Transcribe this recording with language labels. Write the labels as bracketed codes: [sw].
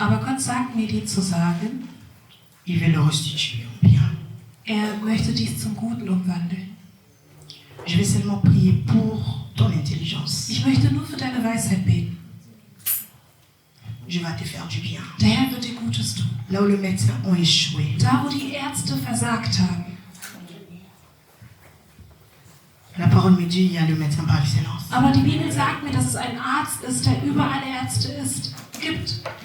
[de] Aber Gott sagt mir, dir zu sagen, [fr] il veut le restituer en bien. [de] möchte dies zum Guten umwandeln. [fr] Je vais seulement prier pour ton intelligence. [de] Ich möchte nur für deine Weisheit beten. [fr] Dieu va te faire du bien. [de] Der Herr wird dir Gutes tun. [fr] Là où les médecins ont échoué, [de] Da, wo die Ärzte versagt haben, [fr] la parole me dit, il y a le médecin par excellence. [de] aber die Bibel sagt mir, dass es ein Arzt ist, der über alle Ärzte gibt,